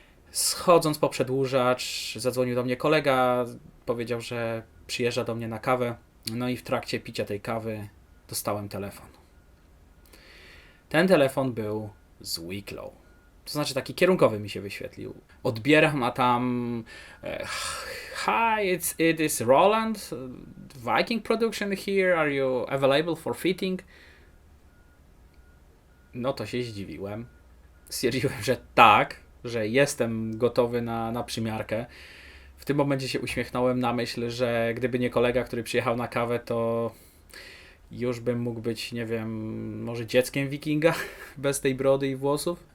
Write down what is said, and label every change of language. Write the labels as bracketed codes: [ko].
[pl] Schodząc po przedłużacz, zadzwonił do mnie kolega, powiedział, że przyjeżdża do mnie na kawę, no i w trakcie picia tej kawy dostałem telefon. Ten telefon był z Wicklow. To znaczy taki kierunkowy mi się wyświetlił. Odbieram, a tam [en] Hi, it is Roland. Viking Production here. Are you available for fitting? [pl] No to się zdziwiłem. Stwierdziłem, że tak, że jestem gotowy na przymiarkę. W tym momencie się uśmiechnąłem na myśl, że gdyby nie kolega, który przyjechał na kawę, to już bym mógł być, nie wiem, może dzieckiem wikinga, bez tej brody i włosów.